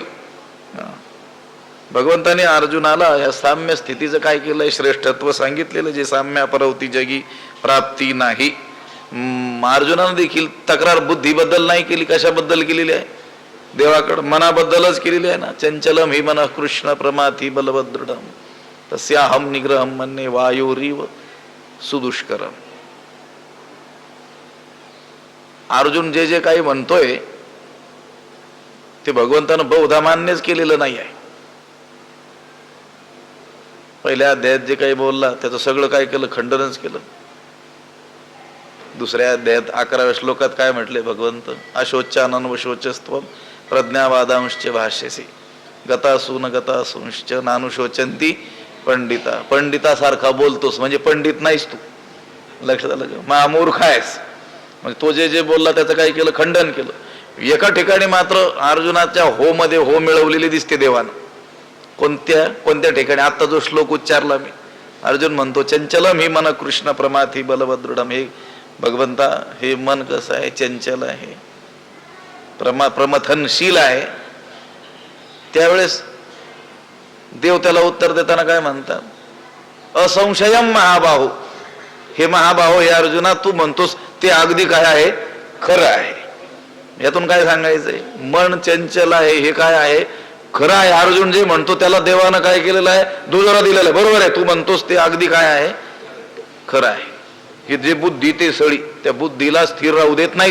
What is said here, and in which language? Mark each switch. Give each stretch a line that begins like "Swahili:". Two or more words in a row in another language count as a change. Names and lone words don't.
Marathi: भगवंताने अर्जुनाला या साम्य स्थितीचं काय केलंय? श्रेष्ठत्व सांगितलेलं, जे साम्य अपरवती जगी प्राप्ती नाही. अर्जुनानं देखील तक्रार बुद्धीबद्दल नाही केली. कशाबद्दल केलेली आहे? देवाकडं मनाबद्दलच केलेली आहे ना.
Sanskrit: चंचलम हि मन कृष्ण प्रमाथी बलभद्रडम तस्याहम निग्रहम मन्ये वायुरीव सुदुष्करम.
Marathi: अर्जुन जे जे काही म्हणतोय ते भगवंतानं बहुधा मान्यच केलेलं नाही आहे. पहिल्या अध्यायात जे काही बोलला त्याचं सगळं काय केलं? खंडनच केलं. दुसऱ्या अध्यायात 11व्या श्लोकात काय म्हटले भगवंत?
Sanskrit: अशोचानन्वशोचस्त्वं प्रज्ञावादांश्च भाष्यसी गतासून गतासूंश्च नानुशोचंती पंडिता.
Marathi: पंडितासारखा बोलतोस म्हणजे पंडित नाहीस तू. लक्षात आलं का? महामूर्ख आहेस म्हणजे तो जे जे बोलला त्याचं काय केलं, खंडन केलं. एका ठिकाणी मात्र अर्जुनाच्या हो मध्ये हो मिळवलेली दिसते देवानं. कोणत्या ठिकाणी? आता जो श्लोक उच्चारला मी, अर्जुन म्हणतो
Sanskrit: चंचलम ही मन कृष्ण प्रमाथी बलवदृढम.
Marathi: हे भगवंता, हे मन कसं आहे, चंचल आहे, प्रमथनशील आहे. त्यावेळेस देव त्याला उत्तर देताना काय म्हणतात,
Sanskrit: असंशयम महाबाहो.
Marathi: हे महाबाहो, हे अर्जुना तू म्हणतोस ते अगदी काय आहे, खरं आहे. यातून काय सांगायचंय, मन चंचल आहे हे काय आहे, खरं आहे. अर्जुन जे म्हणतो त्याला देवानं काय केलेलं आहे, दुजोरा दिलेला आहे. बरोबर आहे, तू म्हणतोस ते अगदी काय आहे, खरं आहे. हे जे बुद्धी ते सळी, त्या बुद्धीला स्थिर राहू देत नाही.